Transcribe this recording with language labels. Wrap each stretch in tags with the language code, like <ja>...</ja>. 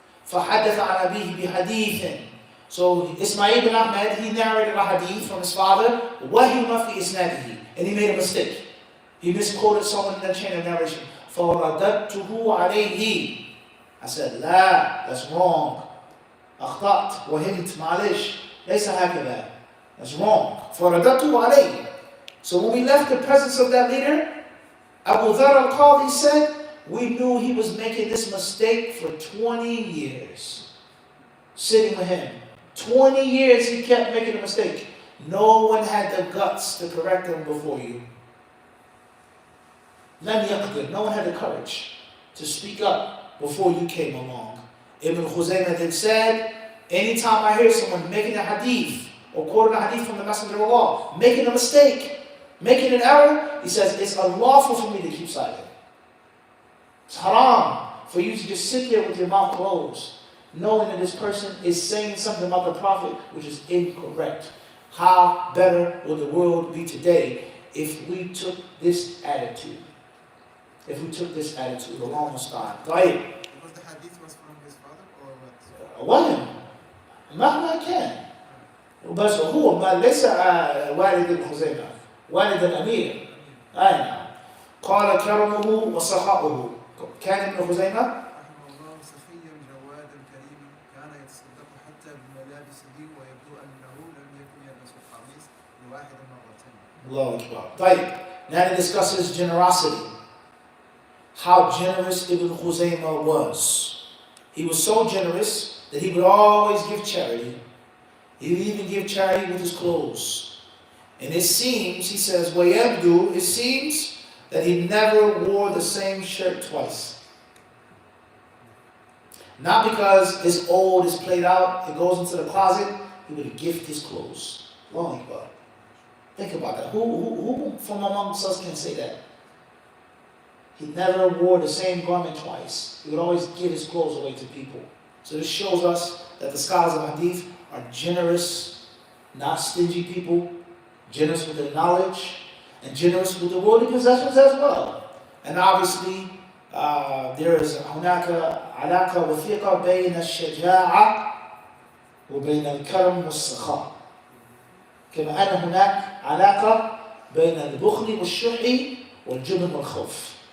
<ar>فَحَدَّثَ عَنْ أَبِيهِ بِحَدِيثٍ.</ar> <en>So Ismail ibn Ahmed, he narrated a hadith from his father,</en> <ar>وَهِمَ فِي إِسْنَادِهِ.</ar> <en>And he made a mistake. He misquoted someone in the chain of narration.</en> <ar>فَوَرَدَدْتُهُ عَلَيْهِ.</ar> <en>I said, لا, that's wrong.</en> <ar>أخطأت وهمت معلش ليس هكذا.</ar> <en>That's wrong.</en> <ar>فَوَرَدَدْتُهُ عَلَيْهِ.</ar> <en>So when we left the presence of that leader, Abu Dhar al-Qadhi said, we knew he was making this mistake for 20 years. Sitting with him. 20 years he kept making a mistake. No one had the guts to correct him before you. No one had the courage to speak up before you came along. Ibn Khuzaymah then said, anytime I hear someone making a hadith or quoting a hadith from the Messenger of Allah, making a mistake, making an error, he says, it's unlawful for me to keep silent. It's haram for you to just sit there with your mouth closed, knowing that this person is saying something about the Prophet which is incorrect. How better will the world be today if we took this attitude? If we took this attitude,</en> <ar>Allahumma musta'an. طيب.</ar> <en>Because the hadith was from his father or what?</en> <ar>وهم مهما كان بس هو ما ليس والد ابن خزيمة، والد الأمير. أي نعم. قال كرمه وسخاؤه. كان ابن خزيمة رحمه الله سخيا جوادا كريما، كان يتصدق حتى بملابسه ويبدو أنه لم يكن يلبس القميص لواحد مرتين. الله أكبر. طيب.</ar> <en>Now he discusses generosity. How generous Ibn Khuzaymah was. He was so generous that he would always give charity. He would even give charity with his clothes. And it seems, he says, وَيَبْدُو, it seems that he never wore the same shirt twice. Not because it's old, it's played out, it goes into the closet, he would gift his clothes. Long Akbar. Think about that. Who from amongst us can say that? He never wore the same garment twice. He would always give his clothes away to people. So this shows us that the scholars of Hadith are generous, not stingy people, generous with their knowledge, and generous with the worldly possessions as well. And obviously, there is</en> <ar>هناك علاقة وثيقة بين الشجاعة وبين الكرم والسخاء. كما أن هناك علاقة بين البخل والشح والجبن والخوف.</ar>